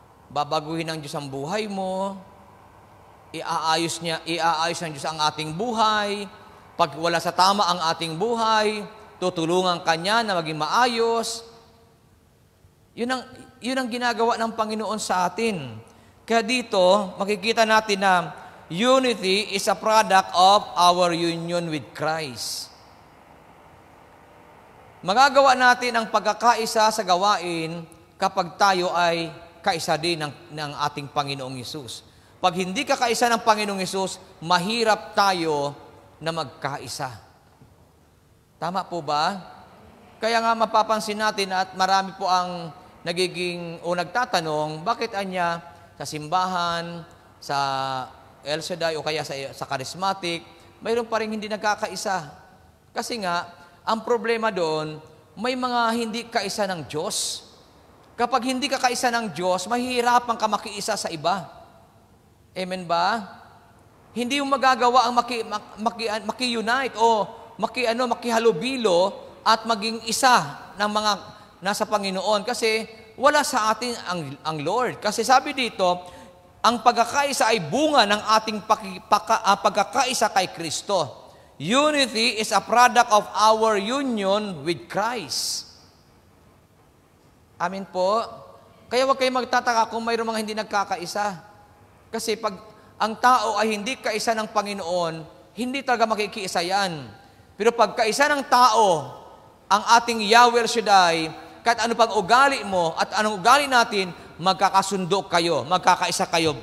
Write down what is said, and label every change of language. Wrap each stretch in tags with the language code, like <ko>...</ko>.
<tl>Babaguhin ng Diyos ang buhay mo, iaayos ng Diyos ang ating buhay, pag wala sa tama ang ating buhay, tutulungan Kanya na maging maayos. Yun ang ginagawa ng Panginoon sa atin. Kaya dito, makikita natin na</tl> <en>unity is a product of our union with Christ.</en> <tl>Magagawa natin ang pagkakaisa sa gawain kapag tayo ay kaisa din ng ating Panginoong Hesus. Pag hindi ka kaisa ng Panginoong Hesus, mahirap tayo na magkaisa. Tama po ba? Kaya nga mapapansin natin at marami po ang nagtatanong, bakit anya sa simbahan, sa El Shaddai o kaya sa charismatic, mayroon pa rin hindi nagkakaisa. Kasi nga, ang problema doon, may mga hindi kaisa ng Diyos. Kapag hindi ka kaisa ng Diyos, mahihirapan ka makiisa sa iba. Amen ba? Hindi mo magagawa ang maki-unite o makihalubilo at maging isa ng mga nasa Panginoon. Kasi wala sa atin ang Lord. Kasi sabi dito, ang pagkakaisa ay bunga ng ating pagkakaisa kay Kristo.</tl> <en>Unity is a product of our union with Christ.</en> <tl>Amin po. Kaya huwag kayong magtataka kung mayroong mga hindi nagkakaisa. Kasi pag ang tao ay hindi kaisa ng Panginoon, hindi talaga makikiisa yan. Pero pag kaisa ng tao, ang ating Yahweh El Shaddai, kahit ano pang ugali mo at anong ugali natin, magkakasundo kayo, magkakaisa kayo.</tl>